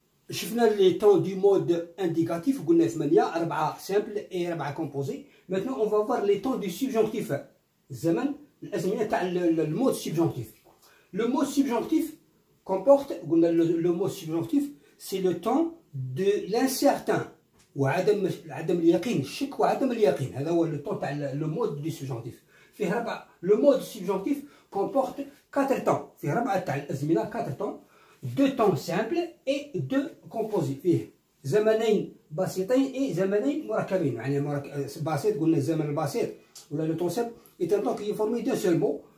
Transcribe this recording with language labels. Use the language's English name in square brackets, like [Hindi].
[Arabic] شفنا [French] les temps du mode indicatif, [Arabic] قلنا [French] 8 4 simple et 4 composé. Maintenant, on va voir les temps du subjonctif. [Arabic] الزمن الأزمنة تاع [French] le mode subjonctif. Le mode subjonctif comporte, le mot subjonctif, c'est le temps de l'incertain. [Arabic] وعدم اليقين الشك وعدم اليقين هذا هو [French] le temps [Arabic] تاع [French] le mode du subjonctif. [Arabic] فيه [French] 4 le mode subjonctif comporte 4 temps. [Arabic] فيه 4 تاع الأزمنة [French] 4 temps, 2 temps simples et 2 composés. [Arabic] فيه زمنين بسيطين et زمنين مركبين. يعني بسيط قلنا الزمن البسيط ولا [French] le temps simple est un temps qui est formé d'un seul mot.